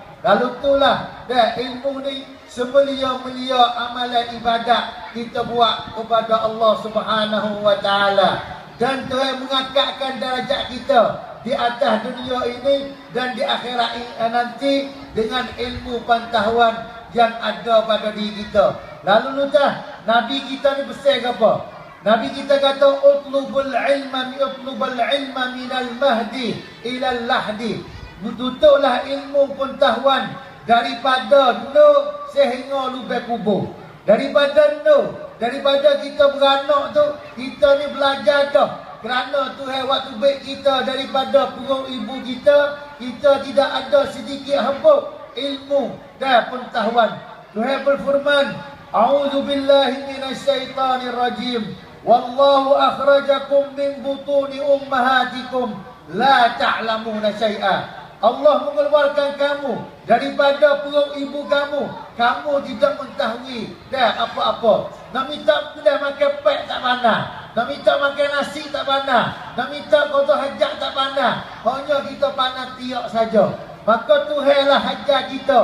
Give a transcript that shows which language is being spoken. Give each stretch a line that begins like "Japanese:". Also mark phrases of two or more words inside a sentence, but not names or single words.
Malay: Lalu itulah ilmu ni semulia-mulia amalan ibadat kita buat kepada Allah
Arabic: سبحانه وتعالى.
Malay: Dan Tuhan mengangkatkan darjat kita di atas dunia ini dan di akhirat nanti dengan ilmu pengetahuan yang ada pada diri kita. Lalu nutah Nabi kita ni pesan apa? Nabi kita kata
Arabic: اطلبوا العلم من المهد إلى اللحد.
Malay: Tutuplah ilmu pengetahuan daripada nur sehingga lubang kubur. Daripada kita beranak tu, kita ni belajar dah. Kerana Tuhan waktu baik kita daripada perut ibu kita, kita tidak ada sedikit hambuk ilmu dan pengetahuan. Tuhan berfirman,
Arabic: أعوذ بالله من الشيطان الرجيم. والله أخرجكم من بطون أمهاتكم لا تعلمون شيئا.
Malay: Allah mengeluarkan kamu daripada perut ibu kamu. Kamu tidak mengetahui dah apa-apa. Nak minta dah makan pek tak pandai. Nak minta makan nasi tak pandai. Nak minta qada hajat tak pandai. Hanya kita pandai tiak saja. Maka Tuhanlah hajar kita.